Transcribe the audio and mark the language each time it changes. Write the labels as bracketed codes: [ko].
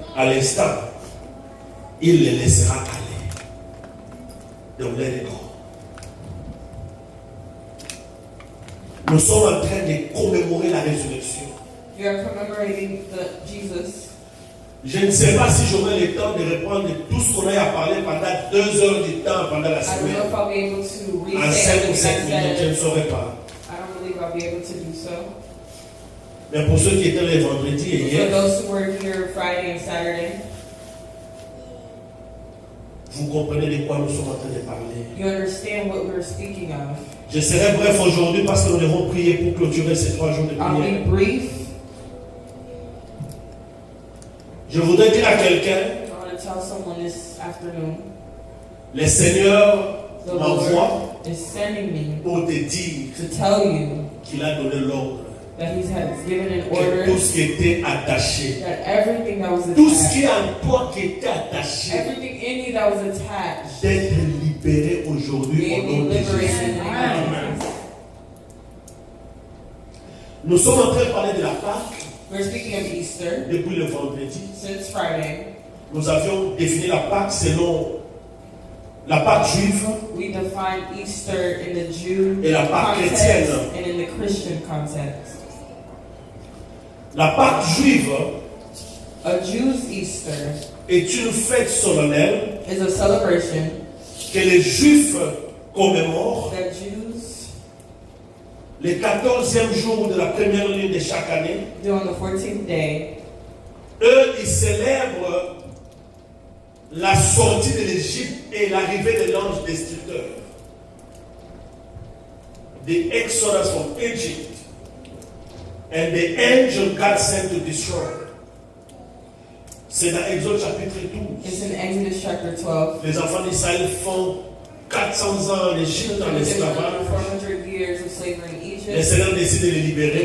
[fr] À l'instant, il les laissera aller. Donc, [en] let it go. [fr] Nous sommes en train de commémorer la résurrection. [en] We are commemorating Jesus. [fr] Je ne sais pas si j'aurai le temps de répondre de tout ce qu'on a parlé pendant 2 heures du temps pendant la [en] I don't know [fr] semaine. [en] if I'll be able to [fr] En [en] resay [fr] 5 ou [en] everything [fr] 7 [en] I [fr] minutes, je ne [en] said. [fr] saurais pas. [en] I don't believe I'll be able to do so. [fr] Mais pour ceux qui étaient les vendredis et [en] For [fr] hier, [en] those who were here Friday and Saturday, [fr] vous comprenez de quoi nous sommes en train de parler. [en] you understand what we were speaking of. [fr] Je serai bref aujourd'hui parce que nous devons prier pour clôturer ces 3 jours de [en] I'll [fr] prière. [en] be brief. [fr] Je voudrais dire à quelqu'un, [en] I want to tell someone this afternoon, [fr] le Seigneur [en] the [fr] m'envoie [en] Lord is sending me [fr] pour te dire [en] to tell you [fr] qu'il a donné l'ordre. [en] that He has given an [fr] Que [en] order [fr] tout ce qui était attaché, [en] that everything that was [fr] tout ce qui est en toi qui était attaché, [en] everything in you that was attached, [fr] d'être libéré aujourd'hui [en] may [fr] au nom [en] be [fr] de Jésus. [en] liberated in the name of Jesus. [fr] Nous sommes en train de parler de la Pâque [en] We're speaking of Easter [fr] depuis le vendredi. [en] since Friday. [fr] Nous avions défini la Pâque selon la Pâque juive [en] We define Easter in the Jew [fr] et la Pâque [en] context [fr] chrétienne. [en] and in the Christian context. [fr] La Pâque juive [en] A Jew's Easter [fr] est une fête solennelle [en] is a celebration [fr] que les Juifs commémorent [en] that Jews [fr] le 14e jour de la première lune de chaque année. [en] do on the 14th day. [fr] Eux, ils célèbrent la sortie de l'Égypte et l'arrivée de l'ange destructeur. [en] The exodus from Egypt and the angel God sent to destroy. [fr] C'est dans Exode chapitre 12. [en] It's in Exodus chapter 12. [fr] Les enfants d'Israël font 400 ans en Égypte en esclavage. [en] 400 years of slavery in [fr] Le [en] Egypt. [fr] Seigneur décide de les libérer